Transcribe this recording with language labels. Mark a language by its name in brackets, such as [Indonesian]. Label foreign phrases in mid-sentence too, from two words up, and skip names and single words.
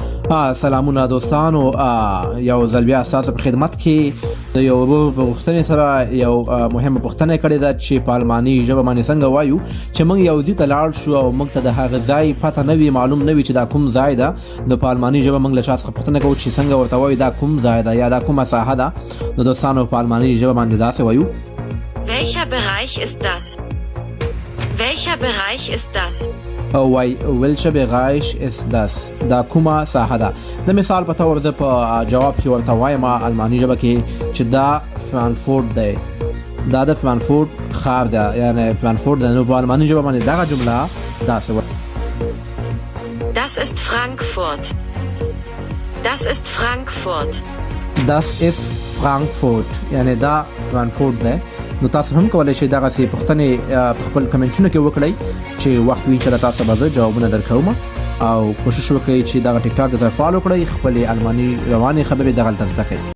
[Pashto] سلامونه دوستانو، یو ځل بیا ستاسو په خدمت کې د یو ورور په غوښتنې سره یو مهمه پوښتنه کړې ده چې په الماني ژبه باندې څنګه وایو چې موږ یو ځای ته لاړ شو او موږ ته د هغه ځای پته نه وي، معلوم نه وي چې دا کوم ځای ده. نو په الماني ژبه موږ له چا څخه پوښتنه کوو چې څنګه ورته وایو دا کوم ځای ده یا دا کومه ساحه ده. نو دوستانو په الماني ژبه باندې داسې وایو: [German] Welcher Bereich ist das? Welcher Bereich ist das? [Pashto] او وای [German] welcher Bereich ist das؟ [Pashto] دا کومه ساحه ده. د مثال په تور زه په جواب کې ورته وایم الماني ژبه کې چې دا فرانکفورت دی، دا د فرانکفورت ښار ده، یعنی فرانکفورت ده. نو په الماني ژبه باندې دغه جمله داسې وایي: [German] Das ist Frankfurt. Das ist Frankfurt. Das ist Frankfurt، [Pashto] یعنی دا فرانکفورت ده. نو تاسو هم کولای شئ دغسې پوښتنې په خپل کمنټونو کې وکړئ چې وخت وي انشاءالله تاسو به زه جوابونه درکوم، او کوشش وکړئ چې دغه ټیک ټاک د ځای فالو کړئ، خپلې الماني روانې خبرې دغلته زده کړئ.